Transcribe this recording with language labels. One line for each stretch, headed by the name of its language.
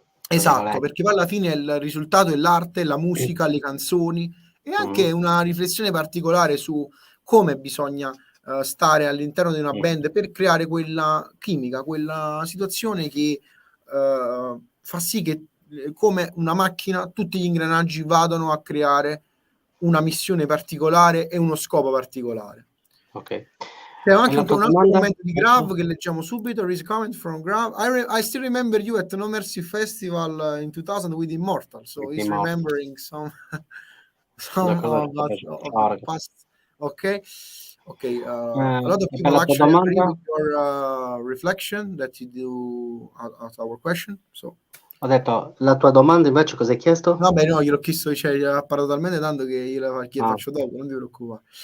Italian: Esatto, perché poi alla fine il risultato è l'arte, la musica, le canzoni, e anche una riflessione particolare su come bisogna stare all'interno di una band per creare quella chimica, quella situazione che fa sì che come una macchina tutti gli ingranaggi vadano a creare una missione particolare e uno scopo particolare. Ok. C'è anche un altro commento di Grav che leggiamo subito.
English: There is a comment from Grav. I still remember you at No Mercy Festival in 2000 with Immortal. So he's remembering some of the past. Okay. A lot of people actually agree with your reflection that you do at our question. So.
Italian: Ho detto, la tua domanda invece cosa hai chiesto? Vabbè, no, gliel'ho chiesto, cioè, gli ha parlato talmente tanto che io la faccio dopo, non ti preoccupare.